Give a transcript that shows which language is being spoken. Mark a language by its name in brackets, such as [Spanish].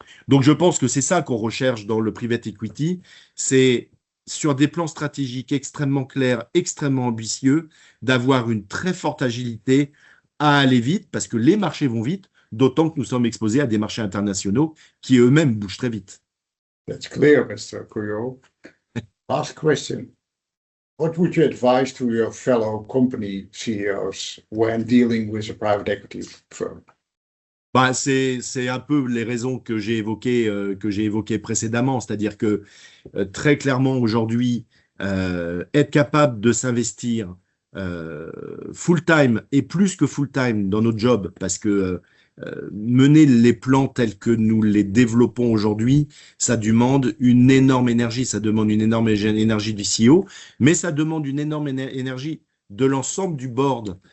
[French] Donc, je pense que c'est ça qu'on recherche dans le private equity, c'est sur des plans stratégiques extrêmement clairs, extrêmement ambitieux, d'avoir une très forte agilité à aller vite, parce que les marchés vont vite, d'autant que nous sommes exposés à des marchés internationaux qui eux-mêmes bougent très vite. [English] That's clear, Mr. Couillot. Last question. What would you advise to your fellow company CEOs when dealing with a private equity firm? [French] Bah, c'est un peu les raisons que j'ai évoquées précédemment, c'est-à-dire que très clairement aujourd'hui, être capable de s'investir full-time et plus que full-time dans notre job, parce que mener les plans tels que nous les développons aujourd'hui, ça demande une énorme énergie, ça demande une énorme énergie du CEO, mais ça demande une énorme énergie de l'ensemble du board.